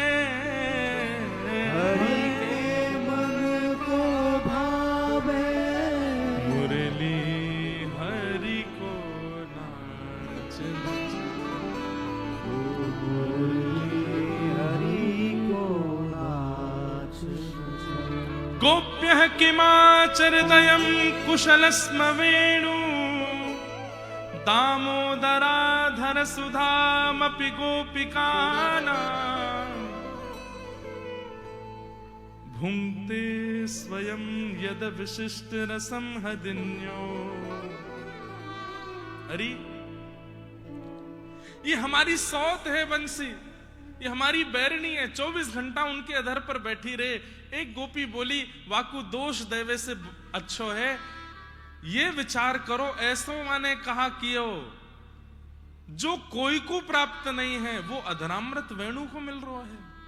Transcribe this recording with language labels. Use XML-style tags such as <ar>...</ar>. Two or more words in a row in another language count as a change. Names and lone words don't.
<hi>हरि के मन को भावे, मुरली हरि को नाच हरि को नाच</hi> <sa>गोप्यः किमाचरदयं कुशलस्म वेणु दामोदराधर सुधामपि गोपिकानां भुङ्क्ते स्वयं यद विशिष्ट रसं हदिन्यो।</sa> <hi>अरे ये हमारी सौत है बंसी, ये हमारी बैरनी है, 24 घंटा उनके अधर पर बैठी रहे।</hi> <bra>एक गोपी बोली वाकु दोष देवे से अच्छो है, ये विचार करो ऐसो माने कहा कियो जो कोई को प्राप्त नहीं है वो अधरामृत वेणु को मिल रहा है।</bra>